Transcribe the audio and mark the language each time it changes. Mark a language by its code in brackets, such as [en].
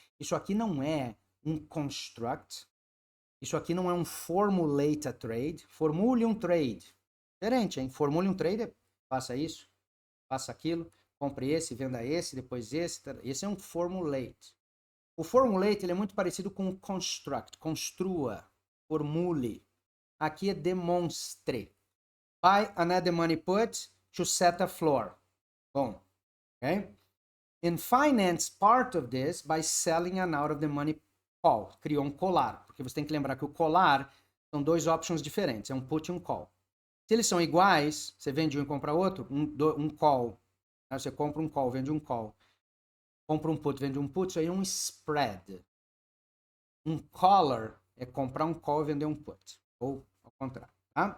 [pt] Isso aqui não é um construct. Isso aqui não é um formulate a trade. Formule um trade. Diferente, hein? Formule um trade, faça isso, faça aquilo, compre esse, venda esse, depois esse. Esse é um formulate. O formulate ele é muito parecido com o construct. Construa, formule. Aqui é demonstre. [en] Buy another money put to set a floor. Bom, ok? And finance part of this by selling an out of the money call. [pt] Criou um colar, porque você tem que lembrar que o colar são 2 options diferentes, é um put e um call. Se eles são iguais, você vende um e compra outro, um call. Né? Você compra um call, vende um call. Compra um put, vende um put, isso aí é um spread. Um collar é comprar um call e vender um put. Ou ao contrário, tá?